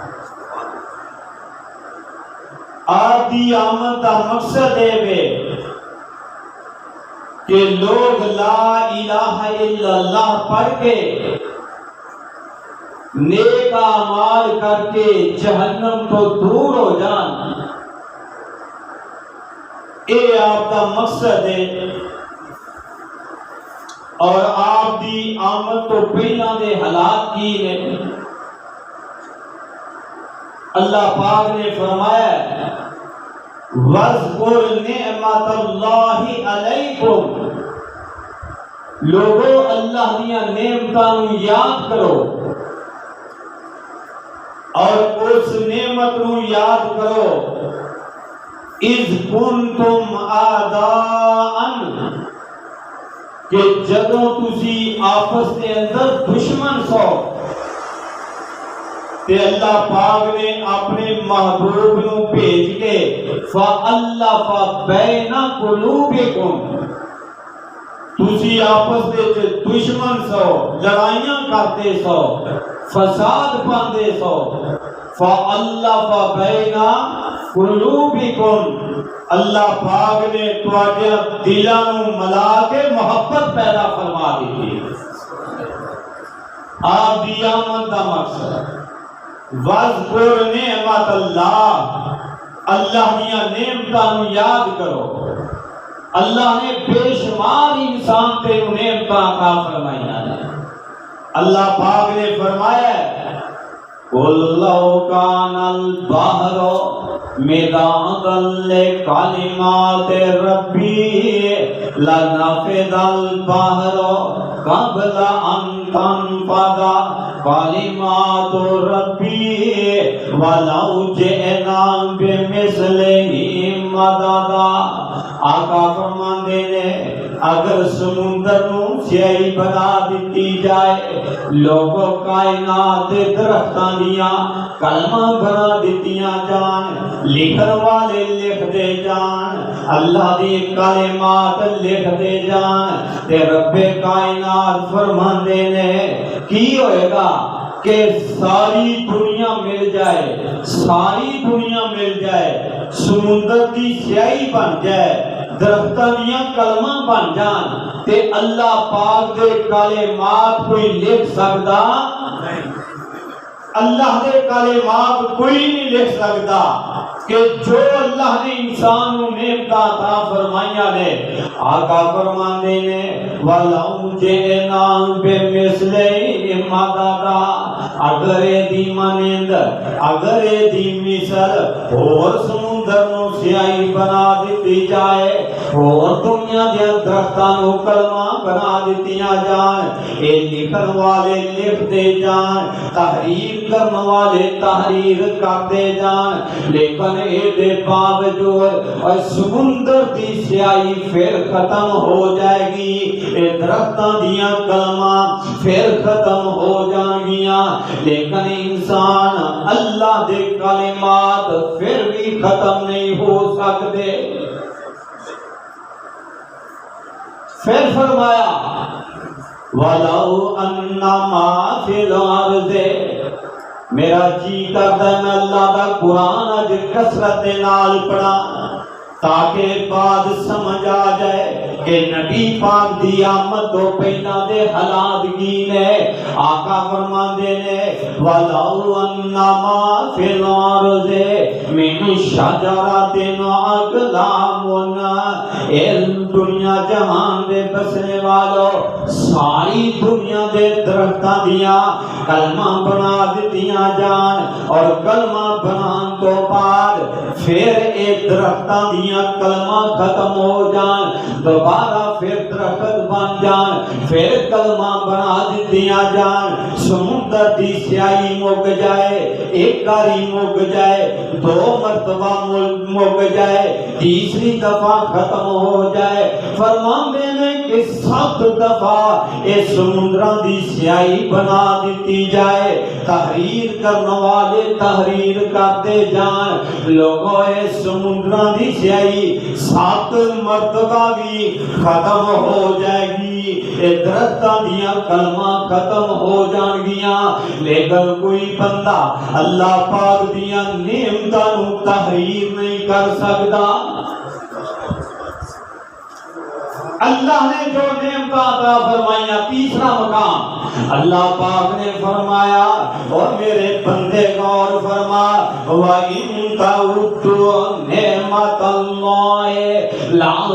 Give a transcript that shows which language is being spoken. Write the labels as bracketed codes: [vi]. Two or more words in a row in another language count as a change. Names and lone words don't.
[pa] آپ دی آمد کا مقصد اے ہے کہ لوگ [ar] لا الہ الا اللہ [pa] پڑھ کے نیک اعمال کر کے جہنم تو دور ہو جان۔ اے آپ کا مقصد ہے اور آپ دی آمد تو پہلا دے حالات کی ہے۔ اللہ پاک نے فرمایا [ar] وَاذْكُرْ نِعْمَةَ اللَّهِ عَلَيْكُمْ، [pa] لوگو اللہ دیا نعمتاں یاد کرو اور اس نعمت نو یاد کرو [ar] اِذْ كُنْتُمْ أَعْدَاءً، [pa] کہ جدوں تسی آپس کے اندر دشمن سو تے اللہ پاک نے اپنے محبوب نو بھیج کے [ar] فَأَلَّفَ بَيْنَ قُلُوبِكُمْ، [pa] تسی آپس دے دشمن سو، لڑائیاں کرتے سو، فساد پاندے سو، [ar] فَأَلَّفَ بَيْنَ قُلُوبِكُمْ، [pa] اللہ پاک نے تواڈے دلاں نوں ملا کے محبت پیدا فرما دی۔ آپ دی آمد دا مقصد [ar] وَاذْكُرْ نِعْمَةَ اللَّهِ، [pa] اللہ دیا نعمتاں نوں یاد کرو۔ اللہ نے بے شمار انسان تے نعمتاں عطا فرمائیاں نے۔ اللہ پاک نے فرمایا [ar] قُلْ لَوْ كَانَ الْبَحْرُ مِدَادًا لِكَلِمَاتِ رَبِّي لَنَفِدَ الْبَحْرُ قَبْلَ أَن تَنفَدَ كَلِمَاتُ رَبِّي وَلَوْ جِئْنَا بِمِثْلِهِ مَدَدًا۔ [pa] آقا فرماندے نے اگر سمندر نو سیاہی بنا دیتی جائے، لوگوں کائنات درختاں دیاں کلمہ بنا دیتیاں جان، لکھن والے لکھ دے جان، اللہ دی کلمات لکھ دے جان، تے رب کائنات فرماندے نے کی ہوئے گا کہ ساری دنیا مل جائے، ساری دنیا مل جائے، سمندر کی سیاہی بن جائے، درختاں دیاں کلمہ بن جان تے اللہ پاک دے کلمات کوئی لکھ سکدا اللہ دے کلمات کوئی نہیں لکھ سکتا کہ جو اللہ نے انسان کو نعمت عطا فرمائیاں نے آقا فرماندے نے [ar] وَلَوْ جِئْنَا بِمِثْلِهِ مَدَدًا [pa] اگر دی مانند اگر دی مثل اور سمندر نو سیاہی بنا دیتی جائے اور دنیا دے درختاں نو کلمہ بنا دتیاں جان اے لکھن والے لکھ دے جان تحریر کرنے والے تحریر کرتے جان لیکن اے دے باوجود اور سمندر دی سیاہی پھر ختم ہو جائے گی اے درختاں دیاں کلمہ پھر ختم ہو جائیں گیاں لیکن انسان اللہ دے کلمات پھر بھی ختم نہیں ہو سکتے پھر فرمایا [ar] وَلَوْ أَنَّمَا فِي الْأَرْضِ [pa] میرا جی کرتا ہے میں اللہ دا قرآن اج کثرت دے نال پڑھا تاکہ بعد سمجھ آ جائے کہ نبی پاک دی آمد تو پہلا دے حالات کی نے آقا فرماندے نے [ar] وَلَوْ أَنَّمَا فِي الْأَرْضِ مِنْ شَجَرَةٍ أَقْلَامٌ [pa] اے دنیا جہان دے بسنے والو ساری دنیا دے درختاں دیاں کلمہ بنا دتیاں جان اور کلمہ بنان تو بعد پھر اے درختاں دیاں کلمہ ختم ہو جان دوبارہ پھر درخت بن جان پھر کلمہ بنا دتیاں جان سمندر دی سیاہی مک جائے ایک کاری مک جائے دو مرتبہ مک جائے تیسری دفعہ ختم ہو جائے فرماندے نے کہ 7 دفعہ اس سمندراں دی سیاہی بنا دیتی جائے تحریر کرنے والے تحریر کرتے جان لوگوں اس سمندراں دی سیاہی 7 مرتبہ بھی ختم ہو جائے گی درختاں دیاں کلمہ ختم ہو جان گیاں لیکن کوئی بندہ اللہ پاک دیاں نعمتاں نو تحریر نہیں کر سکتا اللہ نے جو نعمت عطا فرمایا تیسرا مقام اللہ پاک نے فرمایا اور میرے بندے غور فرما [ar] وَإِن تَعُدُّوا نِعْمَتَ اللَّهِ لَا